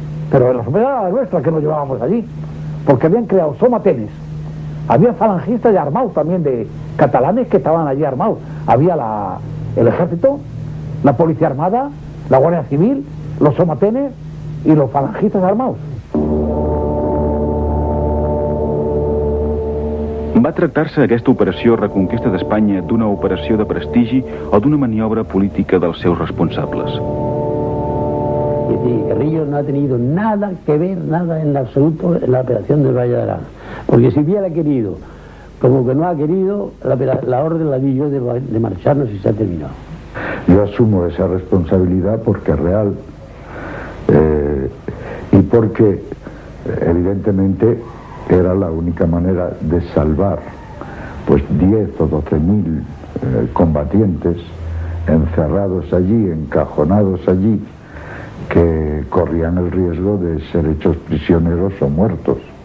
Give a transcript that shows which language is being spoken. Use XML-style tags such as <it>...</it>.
<es>Pero la sorpresa era la nuestra que nos llevábamos allí. Porque habían creado somatenes. Había falangistas y armados también de catalanes que estaban allí armados. Había el ejército, la policía armada, la guardia civil, los somatenes y los falangistas armados.</es> <ca>Va tractar-se aquesta operació Reconquesta d'Espanya d'una operació de prestigi o d'una maniobra política dels seus responsables?</ca> <es>Es decir, Carrillo no ha tenido nada que ver, nada en absoluto en la operación del Valle d'Aran. Porque si hubiera querido, como que no ha querido, la orden la di yo de marcharnos y se ha terminado. Yo asumo esa responsabilidad porque es real y porque evidentemente era la única manera de salvar pues 10 o 12.000 combatientes encerrados allí, encajonados allí, que corrían el riesgo de ser hechos prisioneros o muertos.</es>